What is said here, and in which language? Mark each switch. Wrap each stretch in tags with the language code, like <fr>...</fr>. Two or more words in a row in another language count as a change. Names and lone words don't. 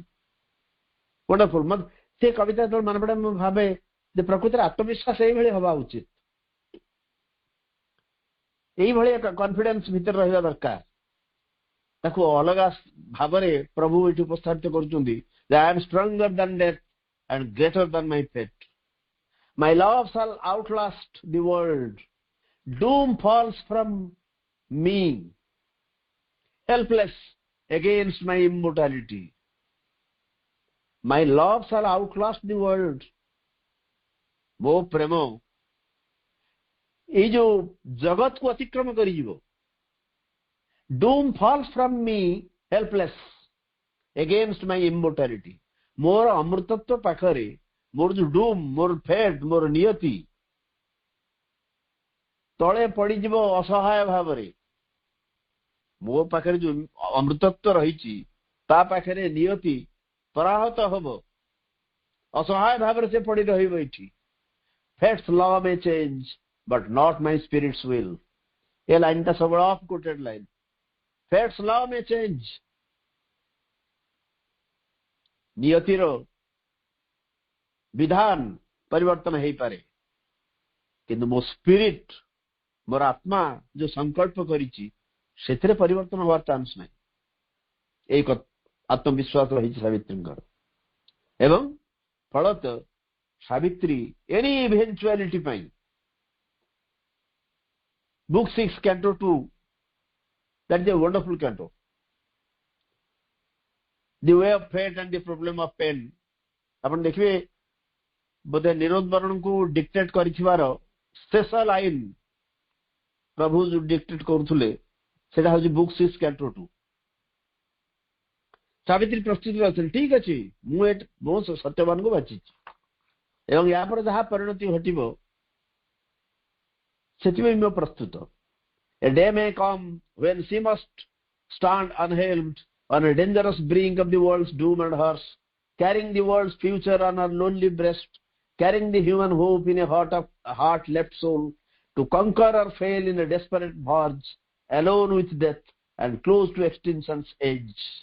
<en>ୱଣ୍ଡରଫୁଲ।</en> <or>ସେ କବିତା ଯେତେବେଳେ ମନେ ପଡେ ମୁଁ ଭାବେ ଯେ ପ୍ରକୃତରେ ଆତ୍ମବିଶ୍ୱାସ ଏଇଭଳି ହବା ଉଚିତ, এইଭଳି କନଫିଡେନ୍ସ ଭିତରେ ରହିବା ଦରକାର। ତାକୁ ଅଲଗା ଭାବରେ ପ୍ରଭୁ ଏଠି ଉପସ୍ଥାପିତ କରୁଛନ୍ତି ଯେ</or> <en>I am stronger than death and greater than my fate। My love shall outlast the world, doom falls from me, helpless against my immortality। My love shall outlast the world।</en> <or>ମୋ ପ୍ରେମ ଏଇ ଯୋଉ ଜଗତକୁ ଅତିକ୍ରମ କରିଯିବ।</or> <en>doom falls from me, helpless against my immortality।</en> <or>ମୋର ଅମୃତତ୍ୱ ପାଖରେ ମୋର ଯୋଉ ଡୁମ୍, ମୋର ଫେଟ୍, ମୋର ନିୟତି ତଳେ ପଡିଯିବ ଅସହାୟ ଭାବରେ। ମୋ ପାଖରେ ଯୋଉ ଅମୃତତ୍ୱ ରହିଛି ତା ପାଖରେ ନିୟତି ପରାହତ ହବ, ଅସହାୟ ଭାବରେ ସେ ପଡି ରହିବ ଏଠି।</or> <en>Fate's law may change but not my spirit's will।</en> <or>ଏ ଲାଇନଟା ସବୁବେଳେ</or> <en>oft quoted line. Fate's law may change।</en> <or>ନିୟତିର ବିଧାନ ପରିବର୍ତ୍ତନ ହେଇପାରେ, କିନ୍ତୁ ମୋ ସ୍ପିରିଟ, ମୋର ଆତ୍ମା ଯୋଉ ସଂକଳ୍ପ କରିଛି ସେଥିରେ ପରିବର୍ତ୍ତନ ହବାର ଚାନ୍ସ ନାହିଁ। ଏଇ ଆତ୍ମବିଶ୍ୱାସ ରହିଛି ସାବିତ୍ରୀଙ୍କର। ଏବଂ ଫଳତଃ ସାବିତ୍ରୀ</or> <en>any eventuality</en> <or>ପାଇଁ ବୁକ୍ 6 କ୍ୟାଣ୍ଟୋ 2,</or> <en>that is a wonderful canto। The way of fate and the problem of pain।</en> <or>ଆପଣ ଦେଖିବେ ବୋଧେ ନିରୋଧ ବରଣଙ୍କୁ ଡିକ୍ଟେଟ୍ କରିଥିବାର ଶେଷ ଲାଇନ ପ୍ରଭୁ ଯୋଉ ଡିକ୍ଟେଟ୍ କରୁଥିଲେ ସେଟା ହଉଛି ବୁକ୍ 6 କ୍ୟାଣ୍ଟୋ 2। ସାବିତ୍ରୀ ପ୍ରସ୍ତୁତି ଅଛନ୍ତି, ଠିକ ଅଛି ମୁଁ ସତ୍ୟବାନଙ୍କୁ ବାଛିଛି ଏବଂ ଏହାପରେ ଯାହା ପରିଣତି ଘଟିବ ସେଥିପାଇଁ ମୁଁ ପ୍ରସ୍ତୁତ।</or> <en>A day may come when she must stand unhelmed on a dangerous brink of the world's doom and hearse, carrying the world's future on her lonely breast, carrying the human hope in a heart left soul, to conquer or fail in a desperate barge, alone with death and close to extinction's edge।</en>